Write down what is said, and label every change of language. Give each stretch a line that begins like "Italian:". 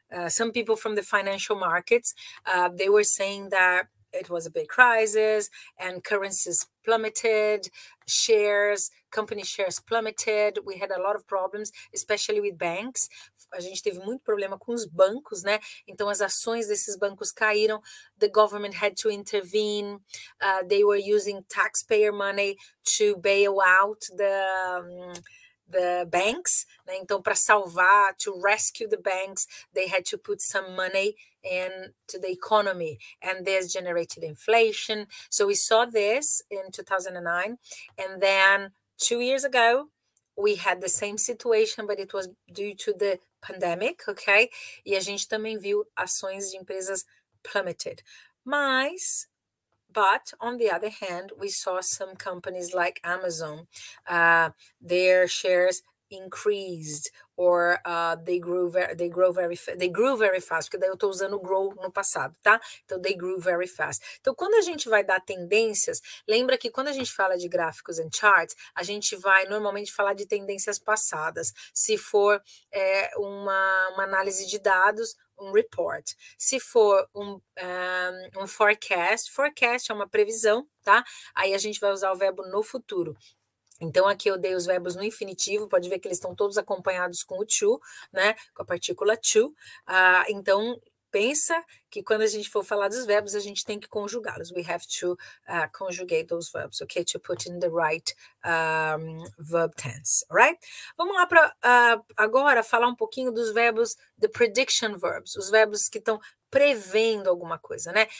English: Some people from the financial markets, they were saying that it was a big crisis and currencies plummeted, company shares plummeted. We had a lot of problems, especially with banks.
Portuguese: A gente teve muito problema com os bancos, né? Então as ações desses bancos caíram.
English: The government had to intervene. They were using taxpayer money to bail out the banks, né?
Portuguese: Então, para salvar,
English: to rescue the banks, they had to put some money into the economy, and this generated inflation. So we saw this in 2009, and then 2 years ago, we had the same situation, but it was due to the pandemic, ok?
Portuguese: E a gente também viu ações de empresas plummeted.
English: But on the other hand, we saw some companies like Amazon, their shares increased, or they grew very fast,
Portuguese: porque daí eu estou usando grow no passado, tá?
English: Então, they grew very fast.
Portuguese: Então, quando a gente vai dar tendências, lembra que quando a gente fala de gráficos
English: and charts,
Portuguese: a gente vai normalmente falar de tendências passadas. Se for uma análise de dados, um report. Se for um forecast é uma previsão, tá? Aí a gente vai usar o verbo no futuro. Então, aqui eu dei os verbos no infinitivo, pode ver que eles estão todos acompanhados com o to, né? Com a partícula to. Então, pensa que quando a gente for falar dos verbos, a gente tem que conjugá-los.
English: We have to conjugate those verbs, okay? To put in the right verb tense, alright?
Portuguese: Vamos lá para agora falar um pouquinho dos verbos,
English: the prediction verbs,
Portuguese: os verbos que estão prevendo alguma coisa, né?